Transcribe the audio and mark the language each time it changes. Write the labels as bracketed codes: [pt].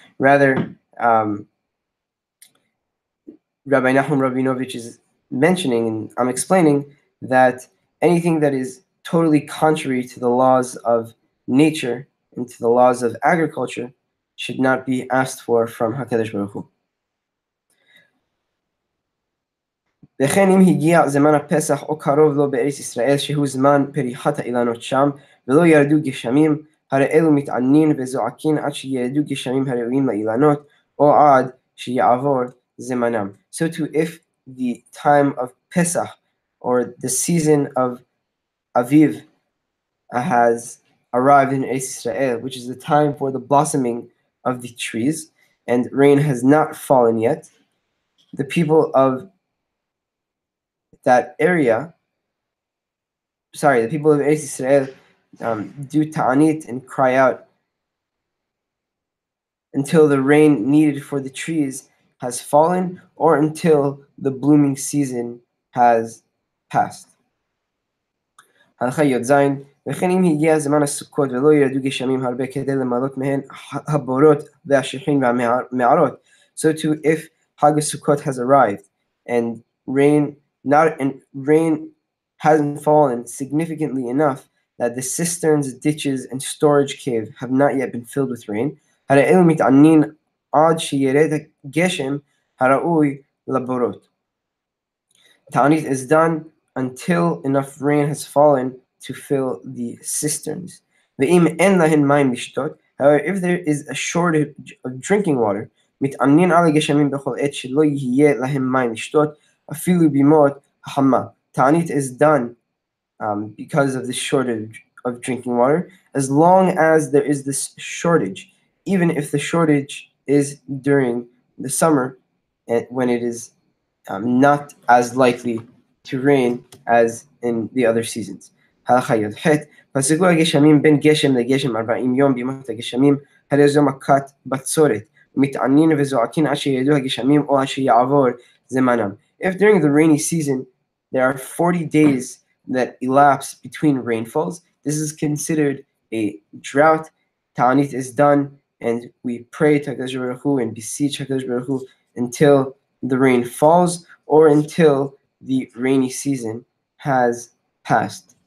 [en] Rather, Rabbi Nahum Rabinovich is mentioning, and I'm explaining, that anything that is totally contrary to the laws of nature and to the laws of agriculture should not be asked for from HaKadosh Baruch Hu. [he] וכן אם הגיע זמן הפסח או קרוב לו בארץ ישראל שהוא זמן פריחת האילנות שם ולא ירדו גשמים, הרי אלו מתענין וזועקין עד שירדו גשמים הראויים לאילנות או עד שיעבור זמנם. [en] So too, if the time of Pesach or the season of Aviv has arrived in Eretz Israel, which is the time for the blossoming of the trees, and rain has not fallen yet, the people of that area, the people of Eretz Israel do ta'anit and cry out until the rain needed for the trees has fallen, or until the blooming season has passed. [he] הלכה י"ז, וכן אם הגיע זמן הסוכות ולא ירדו גשמים הרבה כדי למלות מהן הבורות והשיחין והמערות. [en] So too, if Hag Sukkot has arrived and rain hasn't fallen significantly enough that the cisterns, ditches, and storage cave have not yet been filled with rain, [he] הרי אלו מתענין עד שירד הגשם הראוי לבורות. [en] Ta'anit is done until enough rain has fallen to fill the cisterns. However, if there is a shortage of drinking water, [he] מתענין על הגשמים בכל עת שלא יהיה להם מים לשתות, אפילו בימות החמה. [en] Ta'anit is done because of the shortage of drinking water, as long as there is this shortage, even if the shortage is during the summer, when it is not as likely to rain as in the other seasons. [he] הלכה י"ח פסקו הגשמים בין גשם לגשם 40 יום בימות הגשמים, הרי זו מכת בצורת, ומתענין וזועקין עד שירדו הגשמים או עד שיעבור זמנם. [en] If during the rainy season there are 40 days that elapse between rainfalls, this is considered a drought. Ta'anit is done, and we pray to HaKadosh Baruch Hu and beseech HaKadosh Baruch Hu until the rain falls or until the rainy season has passed.